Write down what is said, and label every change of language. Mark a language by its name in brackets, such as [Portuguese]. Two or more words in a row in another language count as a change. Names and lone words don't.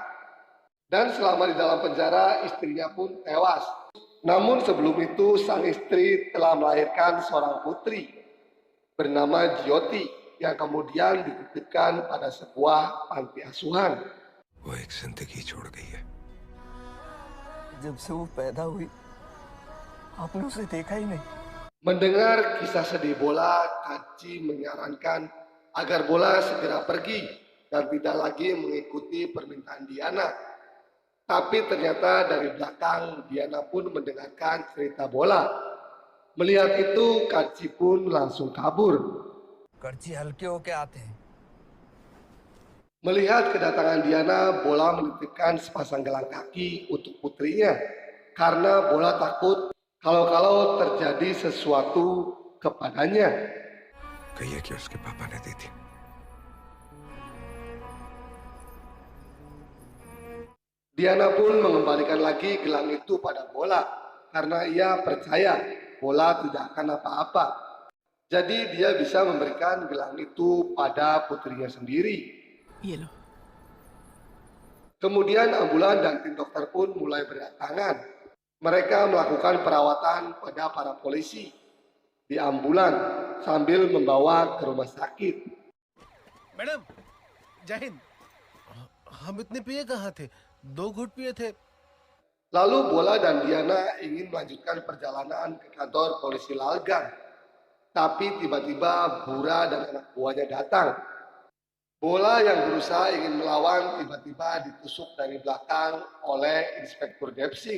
[Indonesian] Dan selama di dalam penjara, istrinya pun tewas. Namun sebelum itu, sang istri telah melahirkan seorang putri bernama Jyoti yang kemudian dititipkan pada sebuah panti asuhan. [Hindi] वो एक जिंदगी छोड़ गई है। जब से वो पैदा हुई, आपने उसे देखा ही नहीं। [Indonesian] Mendengar kisah sedih Bola, Kaci menyarankan agar Bola segera pergi dan tidak lagi mengikuti permintaan Diana. Tapi ternyata dari belakang Diana pun mendengarkan cerita Bola. Melihat itu, Kaci pun langsung kabur. [Hindi] कर्ची हल्के होके आते हैं। [Indonesian] Melihat kedatangan Diana, Bola menitipkan sepasang gelang kaki untuk putrinya. Karena Bola takut kalau terjadi sesuatu kepadanya. [Hindi] कहिए कि उसके पापा ने दी थी। [Indonesian] Diana pun mengembalikan lagi gelang itu pada Bola karena ia percaya Bola tidak akan apa-apa. Jadi dia bisa memberikan gelang itu pada putrinya sendiri. Kemudian ambulan dan tim dokter pun mulai berdatangan. Mereka melakukan perawatan pada para polisi di ambulan sambil membawa ke rumah sakit. [Hindi] मैडम जय हिंद। हम इतने पिए कहाँ थे, 2 घूंट पिए थे। [Indonesian] Lalu Bola dan Diana ingin melanjutkan perjalanan ke kantor polisi Lalgan. Tapi tiba-tiba Bura dan anak buahnya datang. Bola yang berusaha ingin melawan tiba-tiba ditusuk dari belakang oleh Inspektur Depsing.